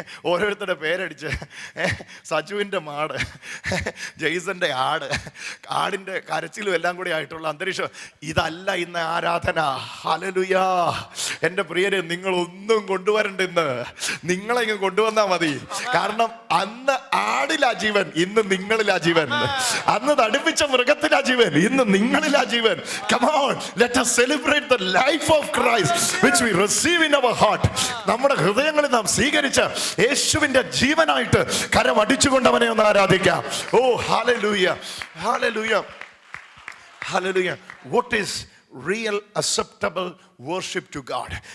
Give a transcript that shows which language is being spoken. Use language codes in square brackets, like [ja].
[ml] ഓരോരുത്തരുടെ പേരടിച്ച്, സജുവിൻ്റെ മാട്, ജെയ്സന്റെ ആട്, ആടിൻ്റെ കരച്ചിലും എല്ലാം കൂടി ആയിട്ടുള്ള അന്തരീക്ഷം. ഇതല്ല ഇന്ന് ആരാധന. ഹല്ലേലൂയ. എൻ്റെ പ്രിയരെ, നിങ്ങളൊന്നും കൊണ്ടുവരണ്ട. ഇന്ന് നിങ്ങളെങ്ങ് കൊണ്ടുവന്നാൽ മതി. കാരണം അന്ന് ആടിലാ ജീവൻ, ഇന്ന് നിങ്ങളിലാ ജീവൻ. അന്ന് തടിപ്പിച്ച മൃഗത്തിലാ ജീവൻ, ഇന്ന് നിങ്ങളിലാ ജീവൻ. [en] Come on, let us celebrate the life of Christ which we receive in our heart. [ml] നമ്മുടെ ഹൃദയങ്ങളിൽ നാം സ്വീകരിച്ച യേശുവിന്റെ ജീവനായിട്ട് കരമടിച്ചുകൊണ്ട് അവനെ ഒന്ന് ആരാധിക്കാം. ഓ, hallelujah, hallelujah, hallelujah. [en] What is real acceptable worship to God?